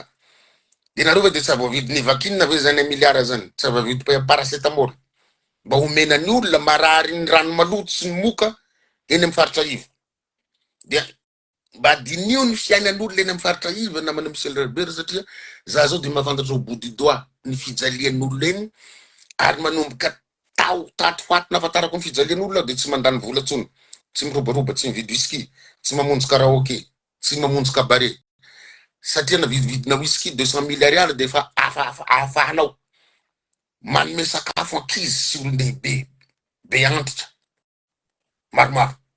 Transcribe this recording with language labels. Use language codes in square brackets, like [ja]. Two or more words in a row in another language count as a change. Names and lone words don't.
[mg] De nareo de tsy avoavidy ny vakinina ve zany 1 milliard zany, tsy avoavidy paracetamol. Mba homena ny olona marary ny rano maloto sy ny moka eny amin'ny faritra iva. De mba dinio ny fiainan'olona eny amin'ny faritra iva namana Michel Herbert satria za zao de mahafantatra [fr] au bout du doigt [mg] ny fijalian'olona eny ary manomboka tato faty nafatarako ny fijalian'olona de tsy mandany vola tsony. Tsy mirobaroba, tsy mividy whisky, tsy mamonjy karaoké, tsy mamonjy cabaret. Satria na vidina whisky 200 000 ariary de fa afahanao manome sakafo ankizy sy olon-dehibe be antitra maromaro.